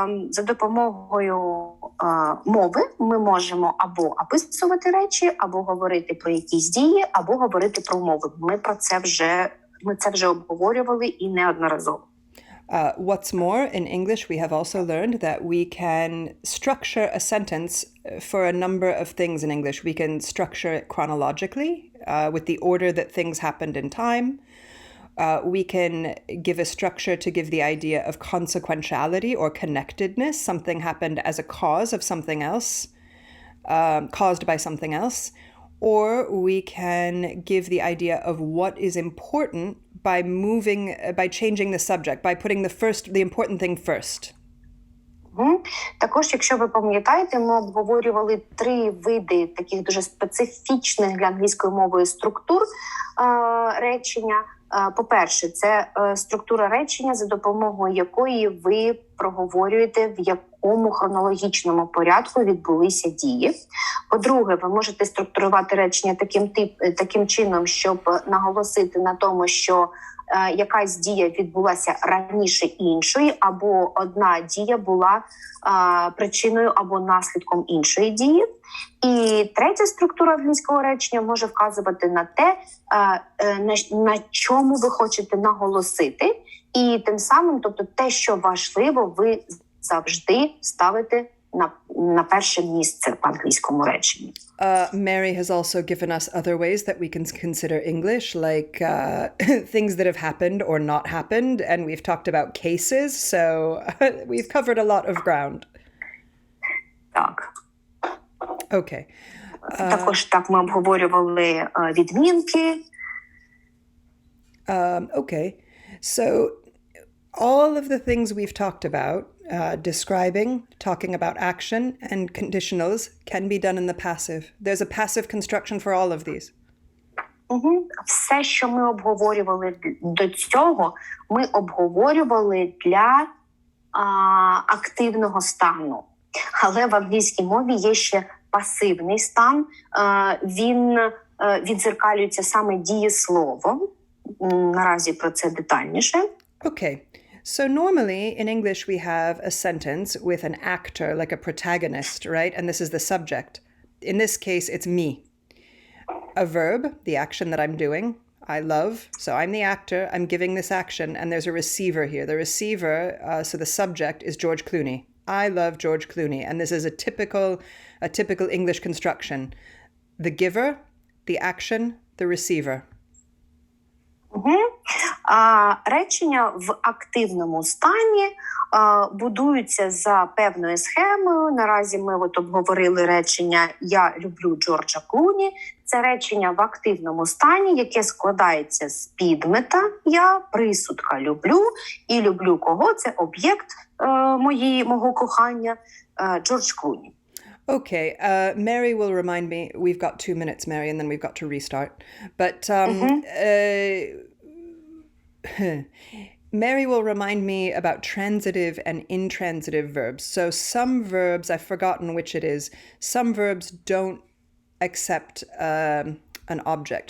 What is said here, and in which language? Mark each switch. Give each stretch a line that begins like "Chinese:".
Ukrainian: За допомогою мови ми можемо або описувати речі, або говорити про якісь дії, або говорити про мови. Ми це вже обговорювали і неодноразово.
English: What's more, in English, we have also learned that we can structure a sentence for a number of things in English. We can structure it chronologically, with the order that things happened in time. We can give a structure to give the idea of consequentiality or connectedness. Something happened as a cause of something else, caused by something else. Or we can give the idea of what is important by changing the subject, by putting the important thing first.
Ukrainian: Також, якщо ви пам'ятаєте, ми обговорювали 3 види таких дуже специфічних для англійської мови структур речення. По-перше, це структура речення, за допомогою якої ви проговорюєте, в якому хронологічному порядку відбулися дії. По-друге, ви можете структурувати речення таким чином, щоб наголосити на тому, що якась дія відбулася раніше іншої, або одна дія була причиною або наслідком іншої дії. І третя структура англійського речення може вказувати на те, на чому ви хочете наголосити, і тим самим, тобто те, що важливо, ви завжди ставите на перше місце в англійському реченні.
English: Mary has also given us other ways that we can consider English, like things that have happened or not happened, and we've talked about cases, so we've covered a lot of ground.
Ukrainian: Так.
English: Okay.
Ukrainian: Також так ми обговорювали відмінки.
English: Okay. So all of the things we've talked about, describing, talking about action, and conditionals can be done in the passive. There's a passive construction for all of these.
Ukrainian: Все, що ми обговорювали до цього, ми обговорювали для активного стану. Але в англійській мові є ще пасивний стан. Він відзеркалюється саме дієсловом. Наразі про це детальніше.
English: Okay. So normally in English we have a sentence with an actor, like a protagonist, right? And this is the subject. In this case, it's me. A verb, the action that I'm doing, I love. So I'm the actor, I'm giving this action, and there's a receiver here. The receiver, so the subject is George Clooney. I love George Clooney. And this is a typical English construction. The giver, the action, the receiver.
Ukrainian: Речення в активному стані будуються за певною схемою. Наразі ми обговорили речення «Я люблю Джорджа Клуні». Це речення в активному стані, яке складається з підмета «я», присудка «люблю» і «люблю кого» – це об'єкт, мого кохання Джордж Клуні.
English: Okay, Mary will remind me. We've got 2 minutes, Mary, and then we've got to restart. But Mary will remind me about transitive and intransitive verbs. So some verbs, I've forgotten which it is, some verbs don't accept an object.